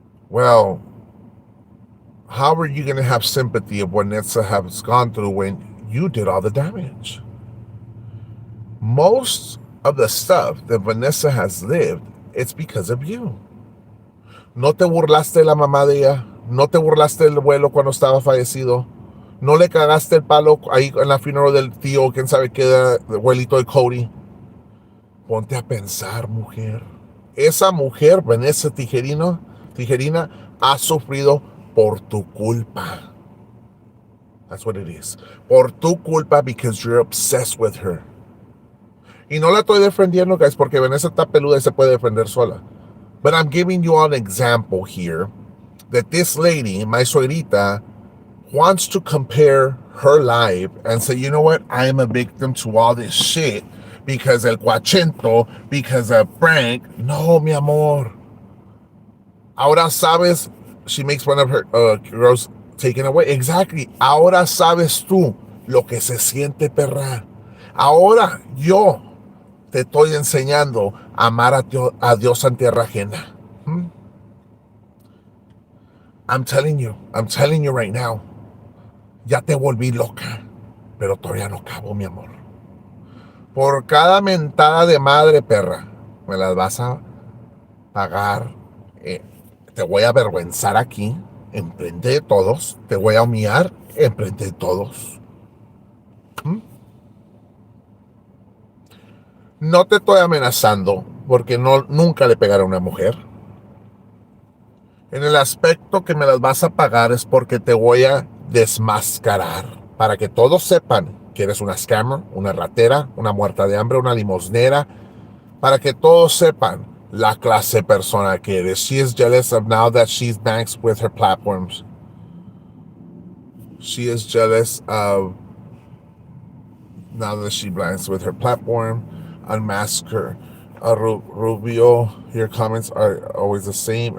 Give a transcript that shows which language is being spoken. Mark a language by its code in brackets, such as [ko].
[en] Well, how are you going to have sympathy of what Vanessa has gone through when you did all the damage? Most of the stuff that Vanessa has lived, it's because of you. [es] No te burlaste de la mamá de ella, no te burlaste del abuelo cuando estaba fallecido, no le cagaste el palo ahí en la funeral del tío, quién sabe qué, del abuelito de Cody. Ponte a pensar, mujer. Esa mujer, Vanessa Tijerina, ha sufrido por tu culpa. [en] That's what it is. [es] Por tu culpa, [en] because you're obsessed with her. [es] Y no la estoy defendiendo, guys, porque Vanessa está peluda y se puede defender sola. [en] But I'm giving you an example here that this lady, my suegrita, wants to compare her life and say, you know what, I am a victim to all this shit because [es] el cuachento, [en] because of Frank. [es] No, mi amor. Ahora sabes, [en] she makes fun of her girls taken away. Exactly. [es] Ahora sabes tú lo que se siente, perra. Ahora yo te estoy enseñando a amar a Dios en tierra ajena. [en] I'm telling you right now. [es] Ya te volví loca, pero todavía no acabo, mi amor. Por cada mentada de madre, perra, me las vas a pagar. Te voy a avergüenzar aquí, enfrente de todos. Te voy a humillar enfrente de todos. No te estoy amenazando, porque nunca le pegaré a una mujer. En el aspecto que me las vas a pagar es porque te voy a desmascarar, para que todos sepan que eres una scammer, una ratera, una muerta de hambre, una limosnera, para que todos sepan la clase de persona que eres. [en] She is jealous of now that she's banked with her platforms. She is jealous of now that she blanks with her platform. Unmask her. Rubio, your comments are always the same.